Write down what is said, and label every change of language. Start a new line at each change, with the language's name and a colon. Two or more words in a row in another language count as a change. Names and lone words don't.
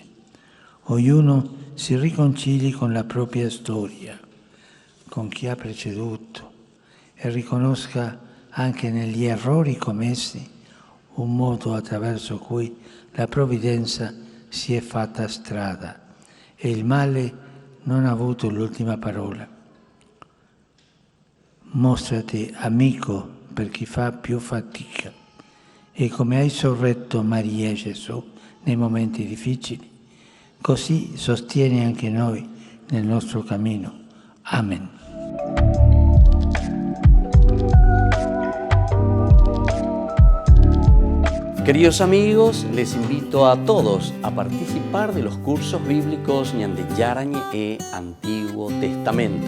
Italian: Ognuno si riconcili con la propria storia, con chi ha preceduto, e riconosca anche negli errori commessi un modo attraverso cui la provvidenza si è fatta strada e il male non ha avuto l'ultima parola. Mostrati amico per chi fa più fatica e come hai sorretto Maria e Gesù nei momenti difficili, così sostieni anche noi nel nostro cammino. Amen.
Spanish: Queridos amigos, les invito a todos a participar de los cursos bíblicos Ñande Yarañe e Antiguo Testamento.